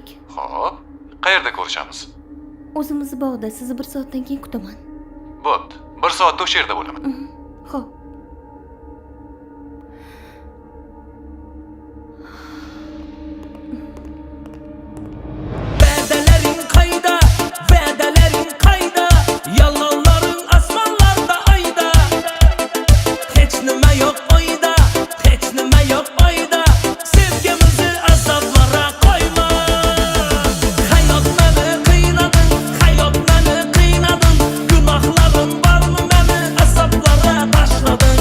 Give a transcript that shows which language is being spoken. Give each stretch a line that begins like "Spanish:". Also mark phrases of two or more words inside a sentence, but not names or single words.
Uzbek: Xo'p. Qayerda ko'rishamiz? O'zimiz bog'da, sizni 1 soatdan keyin kutaman. Bo'pti. 1 soatda o'sha yerda bo'laman. Xo'p.
Azerbaijani: Vədələrin qayda, vədələrin qayda. Yalanların asmanlarda ayda. Heç nimə yox oyda, heç nimə yox oyda. Sevgimizi azablara qoyma. Hayat məni qıynadın, hayat məni qıynadın. Günahlarım varmı məni əsablara taşladın.